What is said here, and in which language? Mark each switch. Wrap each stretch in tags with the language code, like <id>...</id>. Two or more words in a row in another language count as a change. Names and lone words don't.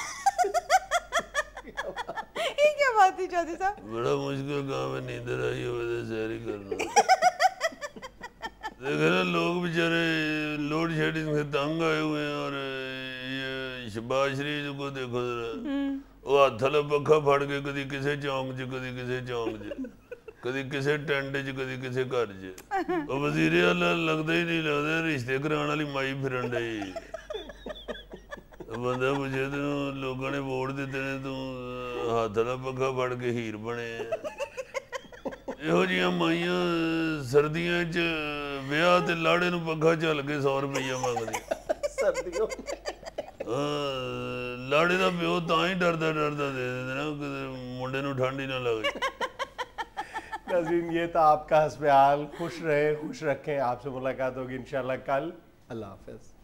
<ur>یہ کیا بات تھی چودھری صاحب؟</ur> <pa>بڑا مشکل کام ہے نیندر آئی ہوئے تو سہری کرنا</pa> <ur>دیکھیں نا لوگ بیچارے لوڈ شیڈنگ سے تنگ آئے ہوئے ہیں اور یہ شہباز شریف کو دیکھو ذرا</ur> <pa>وہ ہاتھ والا پکھا پھڑ کے کدی کسے چونک چ کدی کسے چونک چ کدی کسے ٹینٹ چ کدی کسے گھر چ</pa> <ur>وزیر اعلیٰ لگتا ہی نہیں لگتا</ur> <pa>رشتے کرانے والی مائی پھرن ڈئی بندہ پوچھے تینوں لوگوں نے ووٹ دیتے نے تو ہاتھ والا پکھا پھڑ کے ہیر بنے یہو جہاں مائیاں سردیاں چ ویاہ تے لاڑے نو پکھا چل کے 100 روپیہ منگدی سردیوں لاڑے دا پیو تاں ہی ڈردا دے دیندے نا کہ منڈے نو ٹھنڈ ہی نہ لگے</pa> <ur>ناظرین یہ تھا آپ کا حسب حال خوش رہے خوش رکھیں آپ سے ملاقات ہوگی انشاءاللہ کل اللہ حافظ</ur>